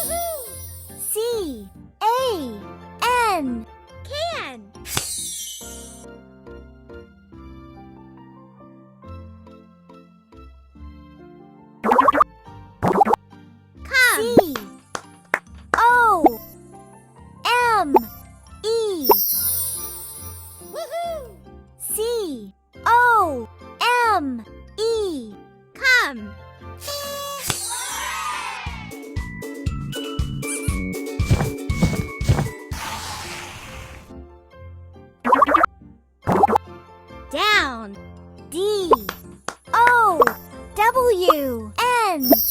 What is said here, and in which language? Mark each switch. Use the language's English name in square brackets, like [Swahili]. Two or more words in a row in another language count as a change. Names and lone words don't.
[English] C-A-N. Can. Come. C-O-M-E. Woohoo! C-O-M-E. Come. Down. D-O-W-N.